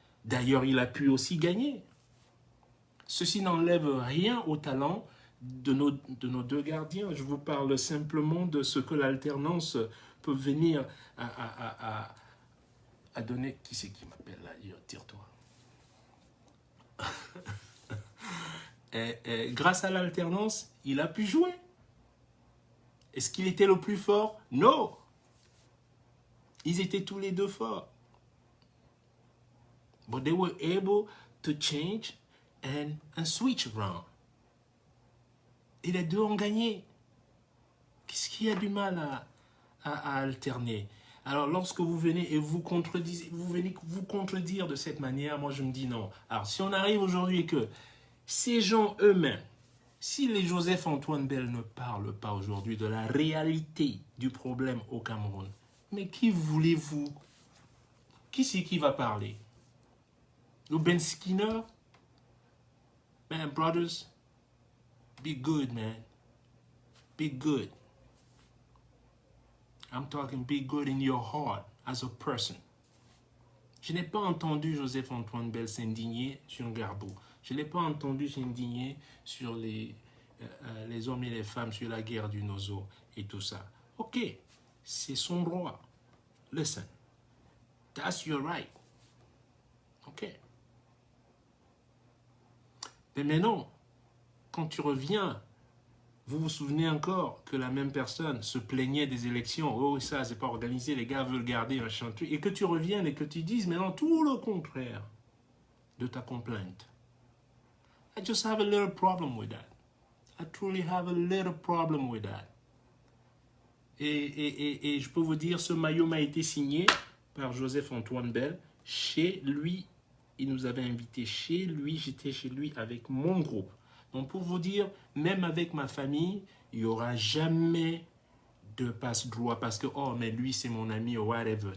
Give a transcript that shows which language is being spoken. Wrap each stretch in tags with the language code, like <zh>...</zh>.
<fr>D'ailleurs, il a pu aussi gagner. Ceci n'enlève rien au talent de nos 2 gardiens. Je vous parle simplement de ce que l'alternance peut venir à donner. Qui c'est qui m'appelle là? Tire-toi. Grâce à l'alternance, il a pu jouer. Est-ce qu'il était le plus fort? Non. Ils étaient tous les 2 forts.</fr> <en>But they were able to change and switch around.</en> <fr>Et les 2 ont gagné. Qu'est-ce qu'il y a du mal à alterner. Alors, lorsque vous venez et vous contredisez, vous venez vous contredire de cette manière, moi, je me dis non. Alors, si on arrive aujourd'hui et que ces gens eux-mêmes, si les Joseph-Antoine Bell ne parlent pas aujourd'hui de la réalité du problème au Cameroun, mais qui voulez-vous? Qui c'est qui va parler? Le Ben Skinner?</fr> <en>Man, brothers, be good, man. Be good. I'm talking be good in your heart as a person.</en> <fr>Je n'ai pas entendu Joseph-Antoine Bell s'indigner sur Garbo. Je n'ai pas entendu s'indigner sur les hommes et les femmes, sur la guerre du Nozo et tout ça. Ok, c'est son droit.</fr> <en>Listen, that's your right. Ok.</en> <fr>Mais maintenant, quand tu reviens, vous vous souvenez encore que la même personne se plaignait des élections. Oh, ça, c'est pas organisé, les gars veulent garder un chantier. Et que tu reviennes et que tu dises maintenant tout le contraire de ta complainte.</fr> <en>I just have a little problem with that. I truly have a little problem with that.</en> <fr>Et je peux vous dire, ce maillot m'a été signé par Joseph-Antoine Bell. Chez lui, il nous avait invités chez lui. J'étais chez lui avec mon groupe. Donc, pour vous dire, même avec ma famille, il n'y aura jamais de passe-droit parce que, oh, mais lui, c'est mon ami ou whatever.</fr>